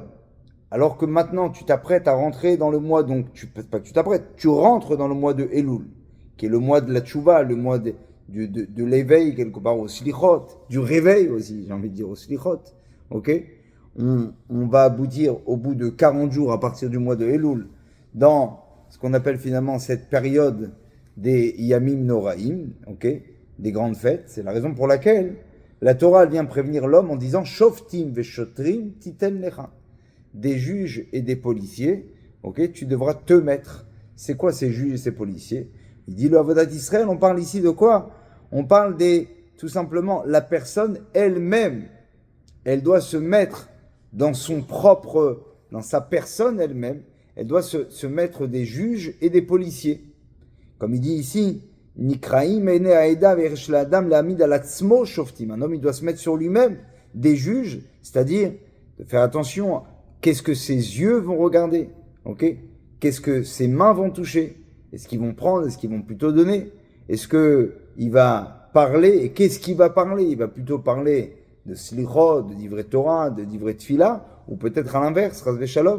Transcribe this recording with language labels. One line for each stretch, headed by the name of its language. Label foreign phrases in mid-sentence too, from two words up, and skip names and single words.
French: Alors que maintenant tu t'apprêtes à rentrer dans le mois, donc pas que tu t'apprêtes, tu rentres dans le mois de Elul, qui est le mois de la tchouva, le mois de l'éveil quelque part au slichot, du réveil aussi, j'ai envie de dire au slichot, ok? On va aboutir au bout de 40 jours à partir du mois de Elul dans ce qu'on appelle finalement cette période des
Hebrew: ימים נוראים,
French: ok? Des grandes fêtes. C'est la raison pour laquelle la Torah vient prévenir l'homme en disant
Hebrew: שופטים ושוטרים תתן לך.
French: Des juges et des policiers, ok? Tu devras te mettre. C'est quoi ces juges et ces policiers? Il dit le Avodat Israël, on parle ici de quoi? On parle tout simplement, la personne elle-même, elle doit se mettre dans sa personne elle-même, elle doit se mettre des juges et des policiers. Comme il dit ici,
Hebrew: נקראים עיני העדה ויש לאדם להעמיד על עצמו שופטים.
French: Un homme, il doit se mettre sur lui-même des juges, c'est-à-dire de faire attention, qu'est-ce que ses yeux vont regarder, ok? Qu'est-ce que ses mains vont toucher? Est-ce qu'ils vont prendre? Est-ce qu'ils vont plutôt donner? Est-ce qu'il va parler? Et qu'est-ce qu'il va parler? Il va plutôt parler de slichot, de
Hebrew: דברי תורה,
French: de
Hebrew: דברי תפילה,
French: ou peut-être à l'inverse,
Hebrew: חס ושלום.